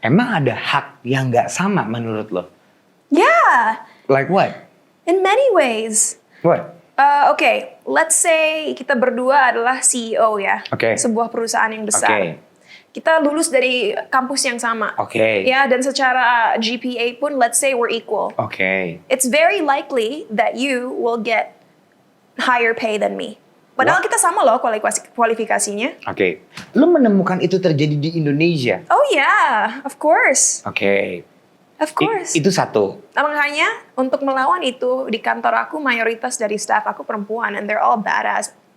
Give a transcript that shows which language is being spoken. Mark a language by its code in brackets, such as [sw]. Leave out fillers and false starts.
[id] Emang ada hak yang nggak sama menurut lo? [en] Yeah. Like what? In many ways. What? Okay, let's say [id] kita berdua adalah CEO ya. [en] Okay. [id] Sebuah perusahaan yang besar. [en] Okay. [id] Kita lulus dari kampus yang sama. [en] Okay. [id] Ya, dan secara GPA pun [en] let's say we're equal. Okay. It's very likely that you will get higher pay than me. [id] Padahal kita sama loh kualifikasinya. Oke. Lo menemukan itu terjadi di Indonesia? [en] Oh yeah, of course. [id] Oke. [en] Of course. [id] Itu satu. Makanya untuk melawan itu di kantor aku mayoritas dari staff aku perempuan [en] and they're all badass.